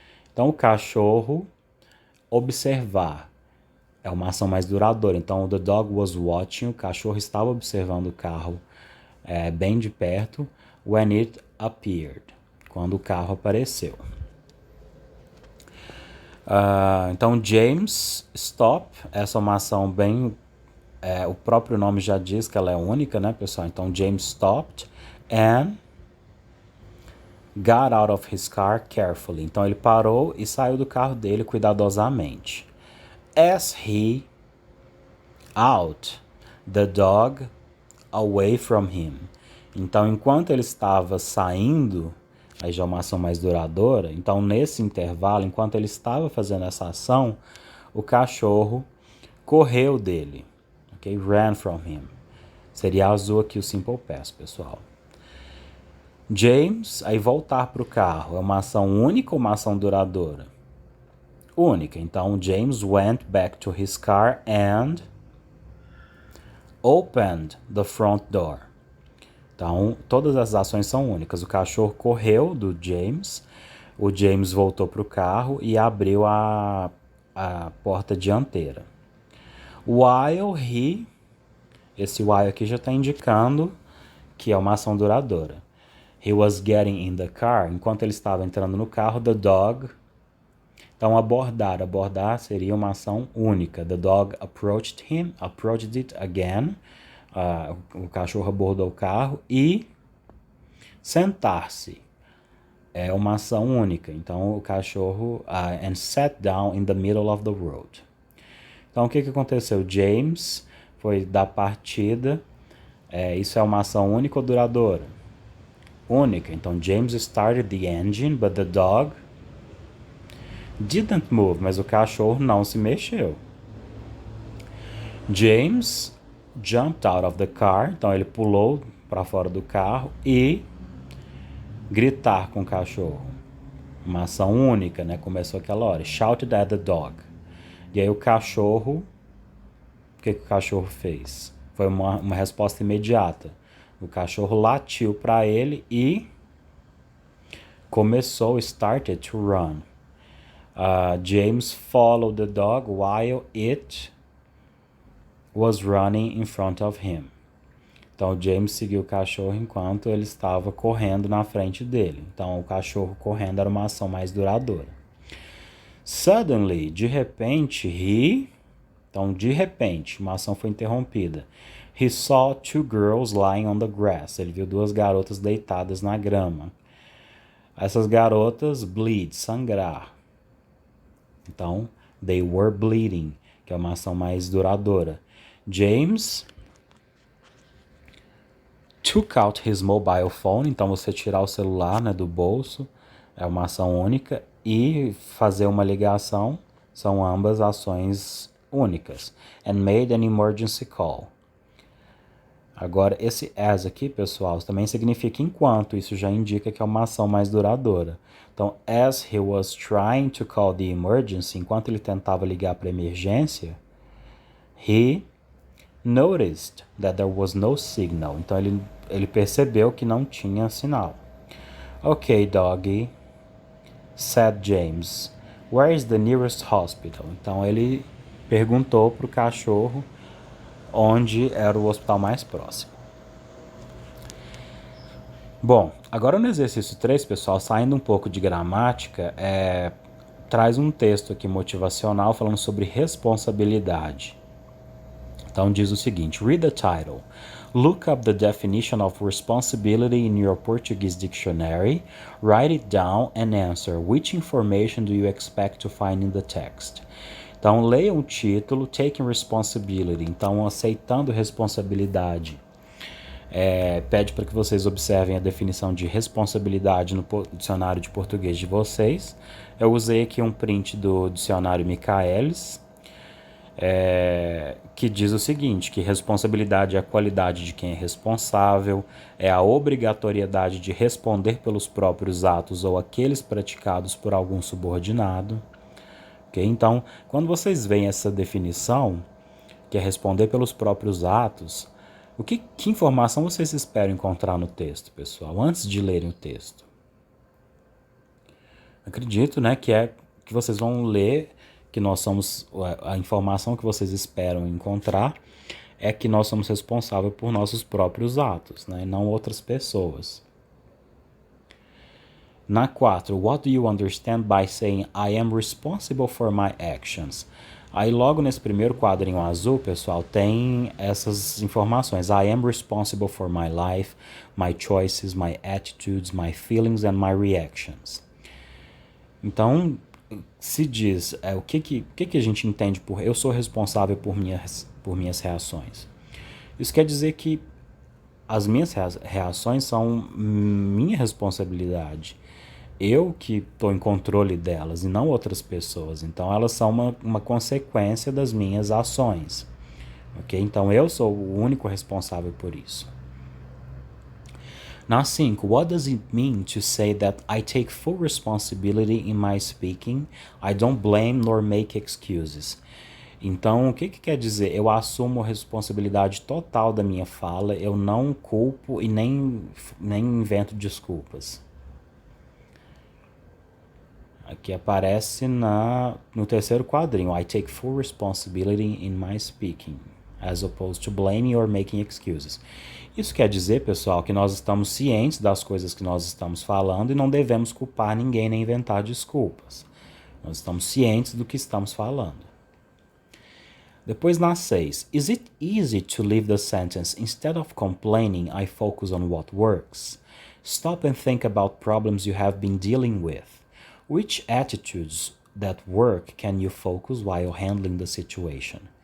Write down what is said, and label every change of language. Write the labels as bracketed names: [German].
[Portuguese] Então, o cachorro, observar, é uma ação mais duradoura. Então, [English] the dog was watching, [Portuguese] o cachorro estava observando o carro bem de perto, [English] when it appeared, [Portuguese] quando o carro apareceu. Então, James stop, essa é uma ação bem... o próprio nome já diz que ela é única, né, pessoal? [English] Então, James stopped and got out of his car carefully. [Portuguese] Então, ele parou e saiu do carro dele cuidadosamente. [English] As he out the dog away from him. [Portuguese] Então, enquanto ele estava saindo, aí já é uma ação mais duradoura, então nesse intervalo, enquanto ele estava fazendo essa ação, o cachorro correu dele, ok? [English] Ran from him. [Portuguese] Seria azul aqui o Simple Past, pessoal. James, aí voltar para o carro, é uma ação única ou uma ação duradoura? Única. [English] Então, James went back to his car and opened the front door. [Portuguese] Então, todas as ações são únicas. O cachorro correu do James, o James voltou para o carro e abriu a porta dianteira. [English] While he... [Portuguese] Esse while aqui já está indicando que é uma ação duradoura. [English] He was getting in the car. [Portuguese] Enquanto ele estava entrando no carro, [English] the dog... [Portuguese] Então, abordar. Abordar seria uma ação única. [English] The dog approached it again. [Portuguese] O cachorro abordou o carro. E sentar-se é uma ação única. Então, o cachorro... [English] and sat down in the middle of the road. [Portuguese] Então, o que aconteceu? James foi dar partida. Isso é uma ação única ou duradoura? Única. [English] Então, James started the engine, but the dog didn't move, [Portuguese] mas o cachorro não se mexeu. [English] James jumped out of the car, [Portuguese] então ele pulou para fora do carro e Gritar com o cachorro. Uma ação única, né? Começou aquela hora. [English] Shouted at the dog. [Portuguese] E aí o cachorro... O que o cachorro fez? Foi uma resposta imediata. O cachorro latiu para ele e começou, [English] started to run. James followed the dog while it was running in front of him. [Portuguese] Então, o James seguiu o cachorro enquanto ele estava correndo na frente dele. Então, o cachorro correndo era uma ação mais duradoura. Suddenly, de repente, Então, de repente, uma ação foi interrompida. [English] He saw two girls lying on the grass. [Portuguese] Ele viu duas garotas deitadas na grama. Essas garotas bleed, sangrar. Então, [English] they were bleeding, [Portuguese] que é uma ação mais duradoura. [English] James took out his mobile phone. [Portuguese] Então, você tirar o celular, né, do bolso é uma ação única. E fazer uma ligação são ambas ações únicas. [English] And made an emergency call. [Portuguese] Agora, esse as aqui, pessoal, também significa enquanto. Isso já indica que é uma ação mais duradoura. [English] Então, as he was trying to call the emergency, [Portuguese] enquanto ele tentava ligar para a emergência, [English] he noticed that there was no signal. [Portuguese] Então, ele percebeu que não tinha sinal. [English] Okay, doggy, said James. Where is the nearest hospital? [Portuguese] Então, ele perguntou para o cachorro onde era o hospital mais próximo. Bom, agora no exercício 3, pessoal, saindo um pouco de gramática, traz um texto aqui motivacional falando sobre responsabilidade. Então diz o seguinte: [English] read the title. Look up the definition of responsibility in your Portuguese dictionary, write it down and answer which information do you expect to find in the text. [Portuguese] Então leia o título, [English] taking responsibility, [Portuguese] então aceitando responsabilidade. Pede para que vocês observem a definição de responsabilidade no dicionário de português de vocês. Eu usei aqui um print do dicionário Michaelis, que diz o seguinte, que responsabilidade é a qualidade de quem é responsável, é a obrigatoriedade de responder pelos próprios atos ou aqueles praticados por algum subordinado. Okay? Então, quando vocês veem essa definição, que é responder pelos próprios atos, que informação vocês esperam encontrar no texto, pessoal, antes de lerem o texto? Acredito, né, que vocês vão ler que nós somos, a informação que vocês esperam encontrar é que nós somos responsáveis por nossos próprios atos, né, e não outras pessoas. [English] Na 4, what do you understand by saying I am responsible for my actions? [Portuguese] Aí logo nesse primeiro quadrinho azul, pessoal, tem essas informações. [English] I am responsible for my life, my choices, my attitudes, my feelings and my reactions. [Portuguese] Então, se diz, o que a gente entende por eu sou responsável por minhas reações? Isso quer dizer que as minhas reações são minha responsabilidade. Eu que estou em controle delas e não outras pessoas. Então, elas são uma consequência das minhas ações. Ok? Então, eu sou o único responsável por isso. [English] Now, 5. What does it mean to say that I take full responsibility in my speaking? I don't blame nor make excuses. [Portuguese] Então, o que quer dizer? Eu assumo a responsabilidade total da minha fala, eu não culpo e nem invento desculpas. Aqui aparece no terceiro quadrinho. [English] I take full responsibility in my speaking, as opposed to blaming or making excuses. [Portuguese] Isso quer dizer, pessoal, que nós estamos cientes das coisas que nós estamos falando e não devemos culpar ninguém nem inventar desculpas. Nós estamos cientes do que estamos falando. Depois na 6. [English] Is it easy to leave the sentence instead of complaining, I focus on what works? Stop and think about problems you have been dealing with. Which attitudes that work can you focus while handling the situation?